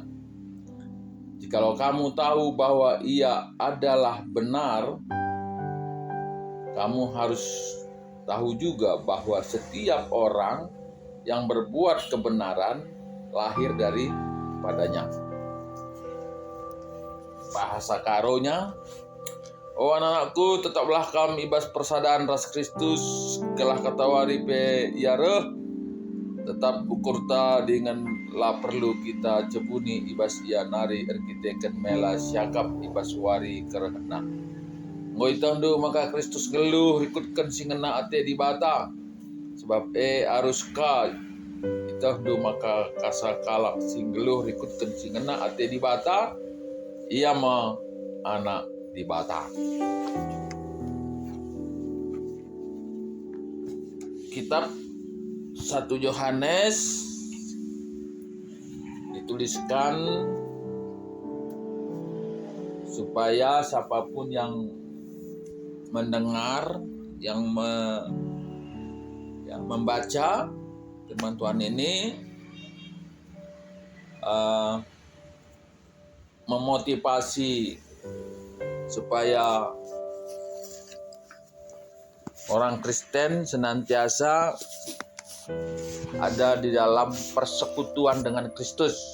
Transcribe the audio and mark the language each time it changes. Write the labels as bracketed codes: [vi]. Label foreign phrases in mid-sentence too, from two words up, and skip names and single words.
[id] Jikalau kamu tahu bahwa Ia adalah benar, kamu harus tahu juga bahwa setiap orang yang berbuat kebenaran lahir daripadanya. Bahasa karonya, [btx] oh anak-anakku, tetaplah kam ibas persadaan ras Kristus, kelah katawari pe yare, tetap ukurta dengan la perlu kita cebuni ibas ia nari erkiteken mela syakap ibas wari kerehna. Ngoi tandu maka Kristus geluh ikutkan singena ate di bata, sebab arus ka itahdu maka kasa kalak sing geluh ikutkan singena ate di bata, ia ma anak di bata. [id] Kitab 1 Yohanes dituliskan supaya siapapun yang mendengar, yang membaca firman Tuhan ini memotivasi supaya orang Kristen senantiasa ada di dalam persekutuan dengan Kristus.